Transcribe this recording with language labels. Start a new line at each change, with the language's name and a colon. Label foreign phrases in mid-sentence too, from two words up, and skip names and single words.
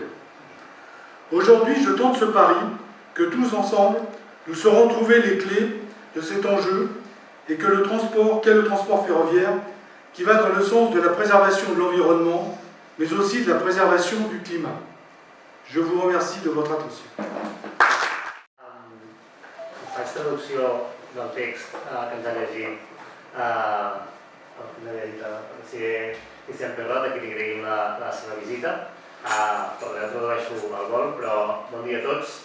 French: Aujourd'hui, je tente ce pari que tous ensemble, nous saurons trouver les clés de cet enjeu et que le transport ferroviaire, qui va dans le sens de la préservation de l'environnement, mais aussi de la préservation du climat. Je vous remercie de votre attention.
Catalan: Faig traducció del text que ens ha llegit el conseller Cristian Perrot, a qui li agraïm la seva visita. Perdó, tradueixo al vol, però bon dia a tots.